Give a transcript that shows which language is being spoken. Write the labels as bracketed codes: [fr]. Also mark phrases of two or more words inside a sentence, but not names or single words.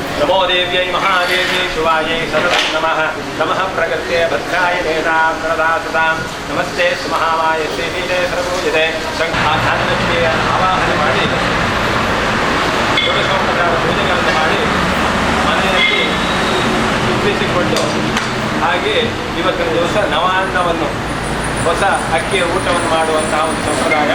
[sa] नमो देव्यै महादेव्यै शिवायै सततं नमः नमः प्रकृते भद्राय नेतां प्रदा सदां नमस्ते महामाय श्रीनीते सर्वपूजिते [kn] ಧ್ಯಾನಲಕ್ಷ್ಮಿಯ ಆವಾಹನೆ ಮಾಡಿ ಷೋಡಶೋಪಚಾರ ಪೂಜೆಗಳನ್ನು ಮಾಡಿ ಮನೆಯಲ್ಲಿ ತುಂಬಿಸಿಕೊಂಡು ಹಾಗೆ ಇವತ್ತಿನ ದಿವಸ ನವಾನ್ನವನ್ನು ಹೊಸ ಅಕ್ಕಿಯ ಊಟವನ್ನು ಮಾಡುವಂತಹ ಒಂದು ಸಂಪ್ರದಾಯ.